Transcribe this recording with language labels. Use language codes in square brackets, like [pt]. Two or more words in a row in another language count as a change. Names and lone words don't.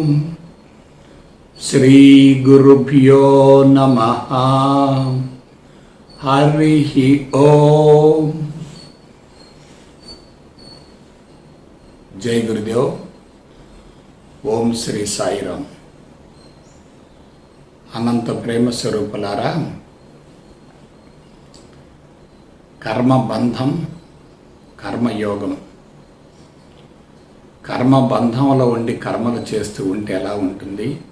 [sa] श्री गुरुभ्यो नमः। हरिः ओम। जय गुरुदेव। ओम श्री साईराम। [te] అనంత ప్రేమ స్వరూపులారా, కర్మబంధం, కర్మయోగం. కర్మబంధంలో ఉండి కర్మలు చేస్తూ ఉంటే ఎలా ఉంటుంది?